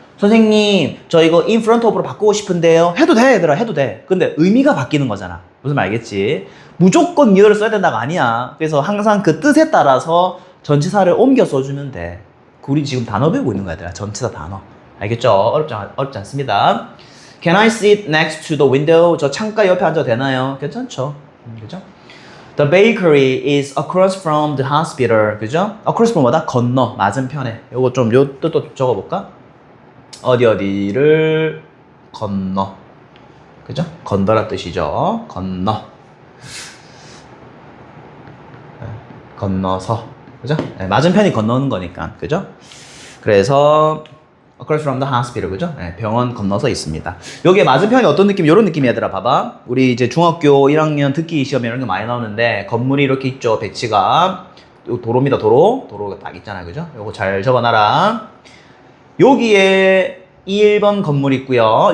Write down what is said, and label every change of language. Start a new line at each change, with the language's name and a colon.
Korean: 선생님, 저 이거
English: in front of
Korean: 로 바꾸고 싶은데요. 해도 돼, 얘들아, 해도 돼. 근데 의미가 바뀌는 거잖아. 무슨 말 알겠지? 무조건 near를 써야 된다가 아니야. 그래서 항상 그 뜻에 따라서 전치사를 옮겨 써주면 돼. 우리 지금 단어 배우고 있는 거야, 얘들아. 전치사 단어. 알겠죠? 어렵지 않습니다.
English: Can I sit next to the window?
Korean: 저 창가 옆에 앉아도 되나요? 괜찮죠? 그죠?
English: The bakery is across from the hospital.
Korean: 그죠? across from 뭐다? 건너, 맞은편에. 요거 좀, 요 뜻도 적어볼까? 어디를 건너. 그죠? 건너란 뜻이죠. 건너. 건너서. 그죠? 네, 맞은편이 건너는 거니까. 그죠? 그래서
English: across from the hospital.
Korean: 그죠? 네, 병원 건너서 있습니다. 여기에 맞은편이 어떤 느낌? 이런 느낌이 얘들아. 봐봐. 우리 이제 중학교 1학년 듣기 시험에 이런 게 많이 나오는데 건물이 이렇게 있죠. 배치가. 도로입니다. 도로가 딱 있잖아요. 그죠? 요거 잘 적어놔라. 여기에 1번 건물 있고요.